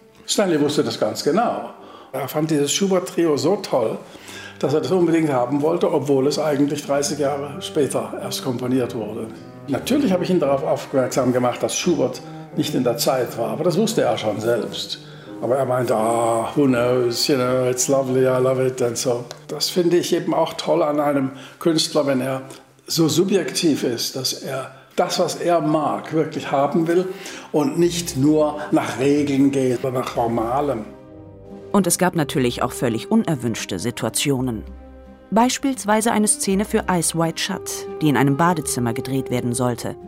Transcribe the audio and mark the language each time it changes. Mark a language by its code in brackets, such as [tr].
[de] Stanley wusste das ganz genau. Er fand dieses Schubert-Trio so toll, dass er das unbedingt haben wollte, obwohl es eigentlich 30 Jahre später erst komponiert wurde. Natürlich habe ich ihn darauf aufmerksam gemacht, dass Schubert nicht in der Zeit war, aber das wusste er schon selbst. Aber er meinte, [en] ah, oh, who knows, you know, it's lovely, I love it and so. [de] Das finde ich eben auch toll an einem Künstler, wenn er so subjektiv ist, dass er das, was er mag, wirklich haben will und nicht nur nach Regeln geht oder nach Formalem. Und es gab natürlich auch völlig unerwünschte Situationen. Beispielsweise eine Szene für Eyes Wide Shut, die in einem Badezimmer gedreht werden sollte.